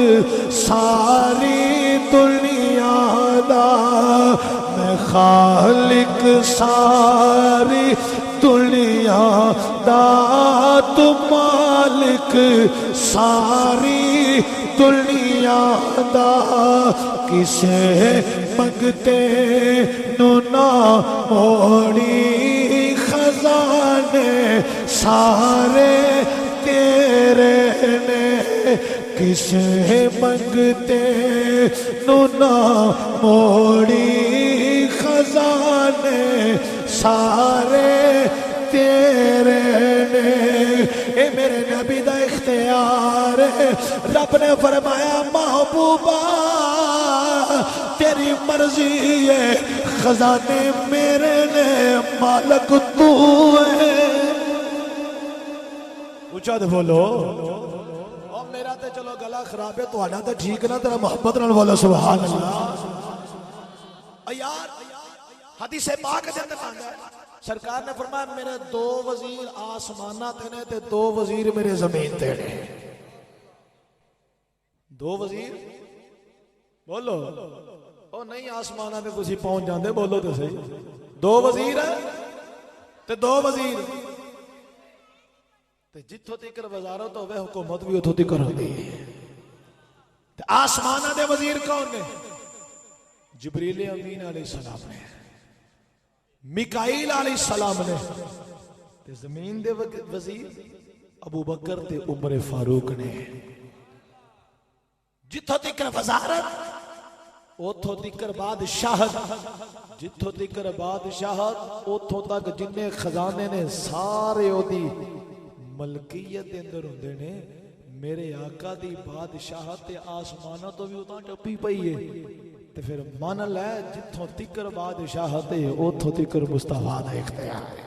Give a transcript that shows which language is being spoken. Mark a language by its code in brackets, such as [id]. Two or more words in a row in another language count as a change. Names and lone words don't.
[pa] ساری دنیا دا میں خالق ساری دنیا دا تو مالک ساری دنیا دا کسے منگتے نو نہ موڑی خزانے سارے تیرے نے کسے منگتے نو نہ موڑی خزانے سارے تیرے نے، اے میرے نبی دا اختیار ہے۔ رب نے فرمایا محبوبہ تیری مرضی ہے، خزانے میرے نے، مالک تو ہے۔ اونچا دے بولو، اور میرا تے چلو گلا خراب ہے، تو آنا تے ٹھیک نہ، تیرا محبت نہ بولو [ar] سبحان اللہ۔ [pa] یار حدیث پاک دے اندر آندا ہے، سرکار نے فرمایا میرے دو وزیر آسمانہ تے نے تے دو وزیر میرے زمین تے نے۔ دو وزیر بولو، او نہیں آسمانہ تے تسی پہنچ جاندے، بولو تے صحیح۔ دو وزیر تے دو وزیر تے جتھوں تکر وزارت ہوے حکومت بھی اتھوں تکر ہوندی ہے۔ تے آسمانہ دے وزیر کون نے؟ جبریل امین [ar] علیہ السلام [pa] نے، میکائیل [ar] علیہ السلام [pa] نے، تے زمین دے وزیر ابو بکر تے عمر فاروق نے۔ جتھوں تکر وزارت اتھوں تکر بادشاہت، جتھوں تکر بادشاہت اتھوں تک جننے خزانے نے سارے او دی ملکیت دے اندر ہوندے نے۔ میرے آقا دی بادشاہت تے آسمانہ تو بھی اتاں ٹپی پئی ہے، تے پھر مان لے جتھوں تکر بادشاہت ہے اتھوں تکر مصطفیٰ دا اختیار ہے۔